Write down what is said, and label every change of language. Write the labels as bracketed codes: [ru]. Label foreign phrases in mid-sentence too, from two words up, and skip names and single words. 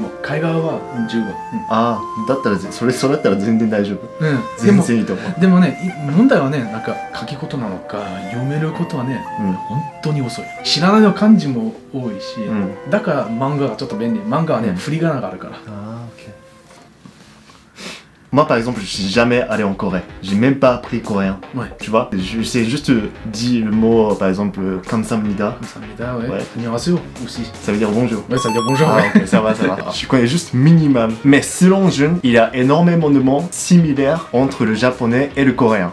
[ja] でも会話は十分。ああ、だったらそれだったら全然大丈夫。で全も然いいと思う。でもね、問題はね、なんか書き事なのか読めることはね、うん。本当に遅い。知らないの漢字も多いし、うん。だから漫画がちょっと便利。漫画はね、うん振り仮名があるから。 [fr] Ah, ok. Moi, par exemple, je suis jamais allé en Corée. J'ai même pas appris coréen. Ouais. Tu vois, je sais juste dire le mot, par exemple, kamsamnida. 감사합니다. Ouais. Ouais. 안녕하세요 aussi. Ça veut dire bonjour. Ouais, ça veut dire bonjour. Ah, ouais. ok, ça va. Je connais juste minimum. Mais selon Jun, il y a énormément de mots similaires entre le japonais et le coréen.